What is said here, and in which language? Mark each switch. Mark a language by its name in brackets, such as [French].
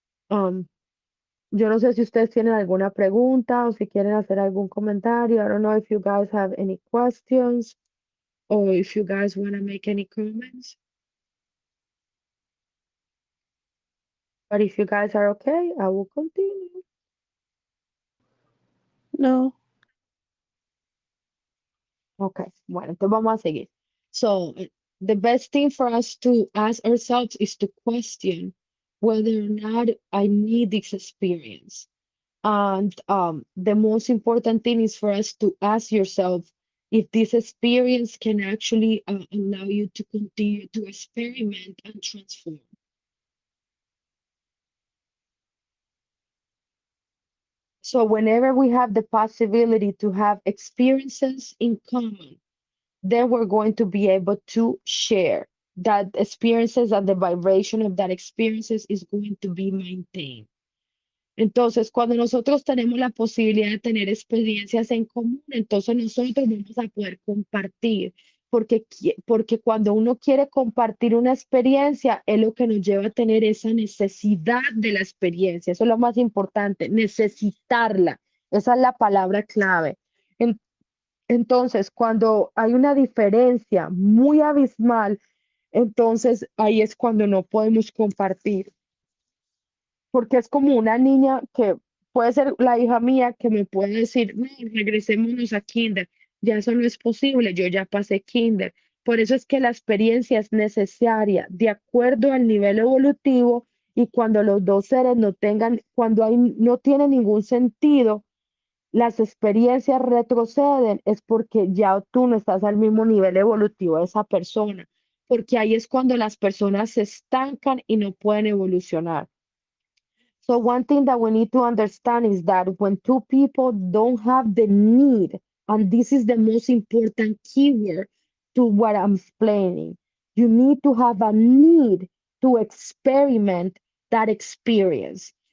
[Spanish] Um, yo no sé si ustedes tienen alguna pregunta o si quieren hacer algún comentario. [English] I don't know if you guys have any questions or if you guys want to make any comments. But if you guys are okay, I will continue. No. [Spanish] Okay, bueno, entonces vamos a seguir. [English] So, the best thing for us to ask ourselves is to question whether or not I need this experience. And the most important thing is for us to ask yourself if this experience can actually allow you to continue to experiment and transform. So whenever we have the possibility to have experiences in common, then we're going to be able to share that experiences, and the vibration of that experiences is going to be maintained. [Spanish] Entonces, cuando nosotros tenemos la posibilidad de tener experiencias en común, entonces nosotros vamos a poder compartir, porque cuando uno quiere compartir una experiencia, es lo que nos lleva a tener esa necesidad de la experiencia. Eso es lo más importante, necesitarla. Esa es la palabra clave. En- entonces, cuando hay una diferencia muy abismal, entonces ahí es cuando no podemos compartir, porque es como una niña que puede ser la hija mía que me puede decir, no, regresémonos a kinder. Ya eso no es posible, yo ya pasé kinder. Por eso es que la experiencia es necesaria de acuerdo al nivel evolutivo, y cuando los dos seres no tengan, cuando hay, no tiene ningún sentido, las experiencias retroceden, es porque ya tú no estás al mismo nivel evolutivo de esa persona, porque ahí es cuando las personas se estancan y no pueden evolucionar. [English] So one thing that we need to understand is that when two people don't have the need, and this is the most important keyword to what I'm explaining, you need to have a need to experiment that experience.